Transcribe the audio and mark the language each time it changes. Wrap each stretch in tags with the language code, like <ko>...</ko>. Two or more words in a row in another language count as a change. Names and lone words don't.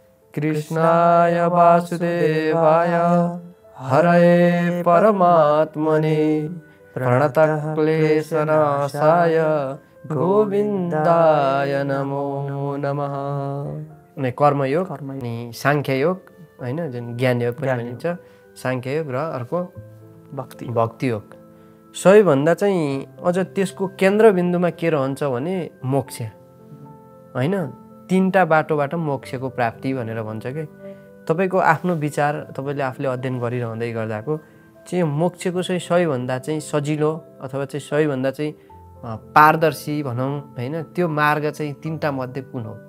<sa>कृष्णाय वासुदेवाय हरये परमात्मने प्रणतक्लेशनाशाय गोविन्दाय नमो नमः।</sa> <ne>कर्मयोग अनि साङ्ख्ययोग होइन, जुन ज्ञानयोग पनि भनिन्छ, साङ्ख्ययोग र अर्को भक्तियोग। सबैभन्दा चाहिँ अझ त्यसको केन्द्रबिन्दुमा के रहन्छ भने मोक्ष होइन, तीनटा बाटोबाट मोक्षको प्राप्ति भनेर भन्छ कि तपाईँको आफ्नो विचार तपाईँले आफूले अध्ययन गरिरहँदै गर्दाको चाहिँ मोक्षको चाहिँ सबैभन्दा चाहिँ सजिलो अथवा चाहिँ सबैभन्दा चाहिँ पारदर्शी भनौँ होइन, त्यो मार्ग चाहिँ तीनटा मध्ये कुन हो?</ne>